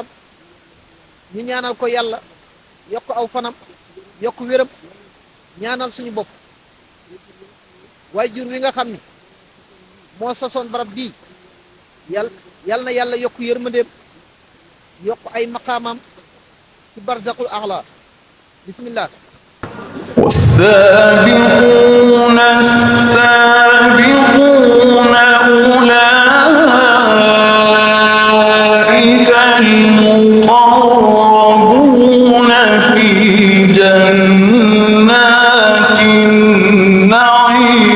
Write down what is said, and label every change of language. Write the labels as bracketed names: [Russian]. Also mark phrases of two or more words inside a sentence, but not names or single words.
[Wolof] ñu ñaanal ko yàlla. yokk aw fanam. yokk wéram. ñaanal suñu bopp. waaye jur wi nga xam ni. moo sosoon barab bii. yal na yàlla yokk yërmandeem. yokk ay maqaamam. ci [Arabic] برزخ الأعلى. [Wolof] bismillah. [Arabic] والسابقون السابقون أولئك المقربون في جنات النعيم